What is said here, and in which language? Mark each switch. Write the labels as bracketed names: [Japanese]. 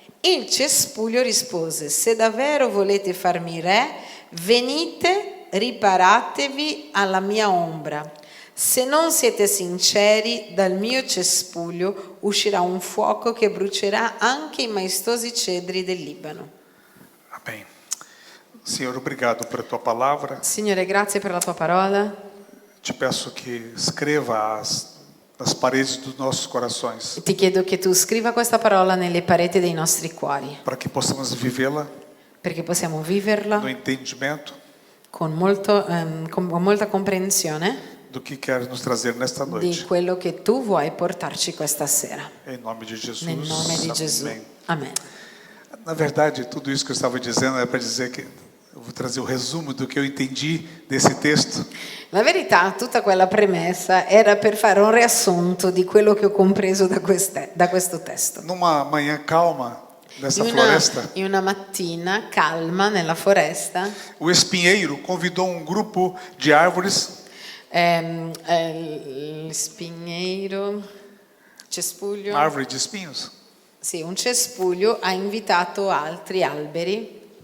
[Italian] Il cespuglio rispose: se davvero volete farmi re, venite, riparatevi alla mia ombra. Se non siete sinceri, dal mio cespuglio uscirà un fuoco che brucerà anche i maestosi cedri del Libano. [Portuguese] Amém. Senhor, obrigado por tua palavra. [Italian] Signore, grazie per la tua parola. [Portuguese] Te peço que escreva nas paredes dos nossos corações, [Italian] Ti chiedo che tu scriva questa parola nelle pareti dei nostri cuori, [Portuguese] para que possamos vivê-la [Italian] perché possiamo viverla [Portuguese] no entendimento [Italian] con molta comprensione [Portuguese] do que quer nos trazer nesta [Italian] di [Portuguese] noite. [Italian] quello che tu vuoi portarci questa sera. [Portuguese] Em nome de Jesus. [Italian] Nel nome di Gesù. [Portuguese] Amém. [Italian] Amen. [Portuguese] Na verdade, tudo isso que eu estava dizendo é para dizer que eu vou trazer o resumo do que eu entendi desse texto. [Italian] La verità, tutta quella premessa era per fare un riassunto di quello che ho compreso da questo testo. [Portuguese] Numa manhã calma dessa floresta, [Italian] In una mattina calma nella foresta, [Portuguese] o espinheiro convidou um grupo de árvores [Italian] il spigneiro, cespuglio, [Portuguese] árvore de espinhos, [Italian] sì, un cespuglio ha invitato altri alberi,